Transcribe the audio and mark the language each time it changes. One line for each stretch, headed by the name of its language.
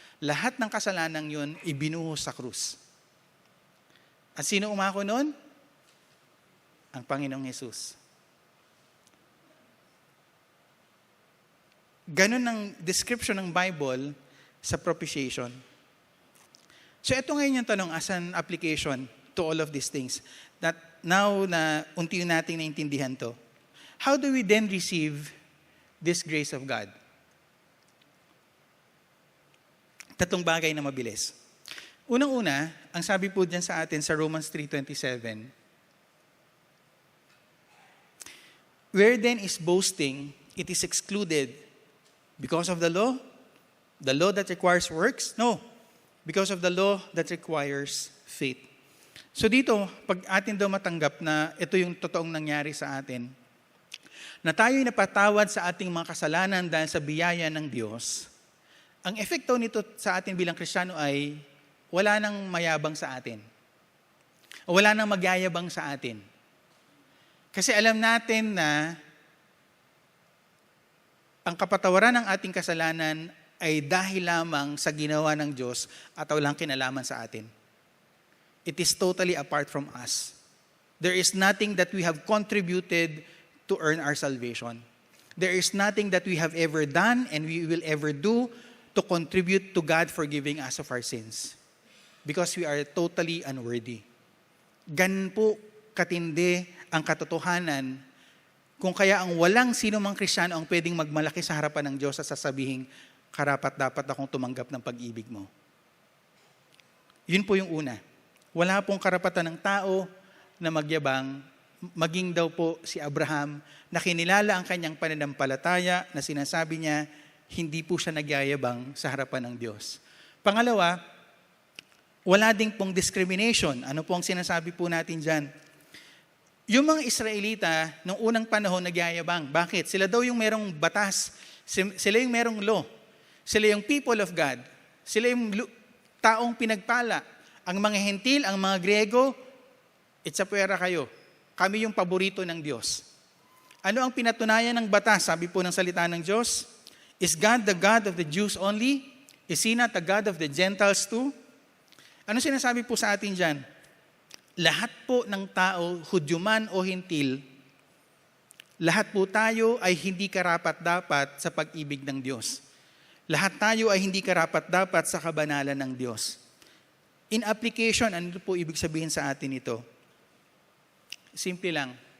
Filipino: Lahat ng kasalanan yun ibinuhos sa krus. At sino umako nun? Ang Panginoong Hesus. Ganun ang description ng Bible sa propitiation. So ito ngayon yung tanong
English: as an application to all of these things. That now
Filipino: na unti nating naintindihan to,
English: how do we then receive this grace of God?
Filipino: Tatlong bagay na mabilis. Unang-una, ang sabi po dyan sa atin sa
English: Romans 3:27, where then is boasting, it is excluded because of the law that requires works? No, because of the law that requires faith.
Filipino: So dito, pag atin daw matanggap na ito yung totoong nangyari sa atin, na tayo'y napatawad sa ating mga kasalanan dahil sa biyaya ng Diyos, ang epekto nito sa atin bilang Kristiyano ay wala nang mayabang sa atin. Wala nang magyayabang sa atin. Kasi alam natin na ang kapatawaran ng ating kasalanan ay dahil lamang sa ginawa ng Diyos at walang kinalaman sa atin.
English: It is totally apart from us. There is nothing that we have contributed to earn our salvation. There is nothing that we have ever done and we will ever do to contribute to God forgiving us of our sins. Because we are totally unworthy.
Filipino: Ganun po katindi ang katotohanan kung kaya ang walang sino mang Kristiyano ang pwedeng magmalaki sa harapan ng Diyos at sasabihin, karapat-dapat akong tumanggap ng pag-ibig mo. Yun po yung una. Wala pong karapatan ng tao na magyabang, maging daw po si Abraham na kinilala ang kanyang pananampalataya na sinasabi niya, hindi po siya nagyayabang sa harapan ng Diyos. Pangalawa, wala ding pong discrimination. Ano po ang sinasabi po natin dyan? Yung mga Israelita, nung unang panahon, nagyayabang. Bakit? Sila daw yung merong batas. Sila yung merong law. Sila yung
English: people of God.
Filipino: Sila yung taong pinagpala. Ang mga Hentil, ang mga Griego, itsapuera kayo. Kami yung paborito ng Diyos. Ano ang pinatunayan ng batas? Sabi po ng salita ng Diyos,
English: is God the God of the Jews only? Is He not the God of the Gentiles too?
Filipino: Ano sinasabi po sa atin dyan? Lahat po ng tao, Hudyo man o Hentil, lahat po tayo ay hindi karapat-dapat sa pag-ibig ng Diyos. Lahat tayo ay hindi karapat-dapat sa kabanalan ng Diyos.
English: In application,
Filipino: ano po ibig sabihin sa atin ito? Simple lang.